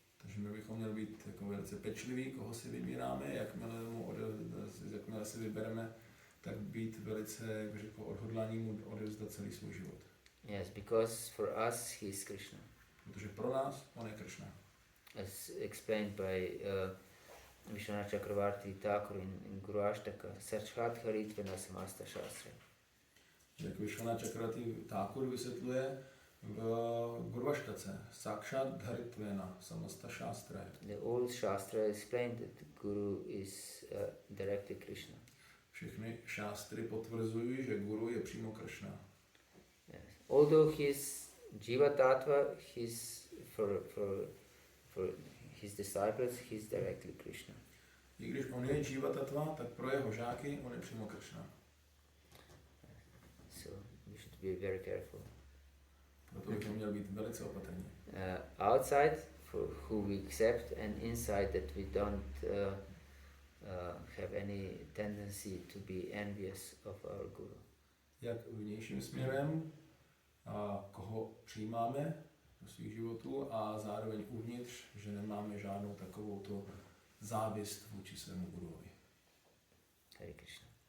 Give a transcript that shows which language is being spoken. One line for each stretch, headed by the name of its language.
Czech: Takže my bychom měli být jako velice pečliví, koho si vybíráme, jakmile si vybereme, tak být velice, jak řekl, odhodlání mu odevzdat celý svůj život.
English: Yes, because for us he is Krishna.
Czech: Protože pro nás on je Krishna.
English: As explained by Vishwanath Chakravarti Thakur in Guru Ashtaka,
Sanskrit: Sarchat Haritvena Samasta Shastra.
Czech: Jak Vishwanath Chakravarti Thakur vysvětluje v Guru Ashtace,
Sanskrit: Sakshat Dharitvena Samasta Shastra.
English: The old Shastra explained that the Guru is directly Krishna.
Czech: Všechny šástry potvrzují, že Guru je přímo Krishna.
English: Yes. Although he's Jiva Tattva, he's for his disciples, he's directly Krishna.
Czech: I když on je Jiva Tattva, tak pro jeho žáky on je přímo Krishna.
English: So we should be very careful.
Czech: Proto bychom měli být velice opatrní.
English: Outside, for who we accept, and inside that we don't have any tendency to be envious of our Guru.
Czech: Jak vnějším směrem, a koho přijímáme do svých životů a zároveň uvnitř, že nemáme žádnou takovou tu závist vůči svému guruovi.
Sanskrit: Hare Krishna.